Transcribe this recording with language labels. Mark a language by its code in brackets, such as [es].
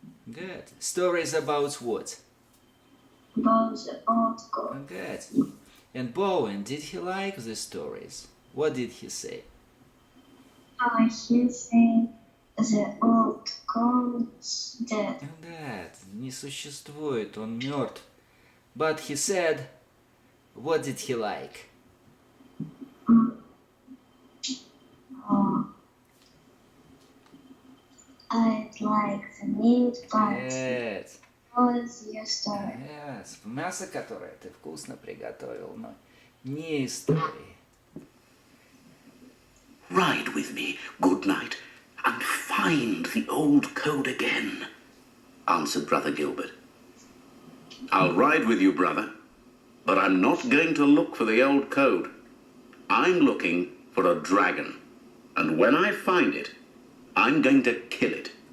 [en] Good. Stories about what? about the old code. Good. And Bowen, did he like the stories? What did he say? He said the old code's dead. That [ru] не существует, он мертв. [en] But he said, what did he like? Oh, I'd like the meat, but Yes. was your story. Yes. [ru] Мясо, которое ты вкусно приготовил, но не истории. [en] Ride with me, good night, and find the old code again, answered Brother Gilbert. I'll ride with you, brother, but I'm not going to look for the old code. I'm looking for a dragon, and when I find it, I'm going to kill it.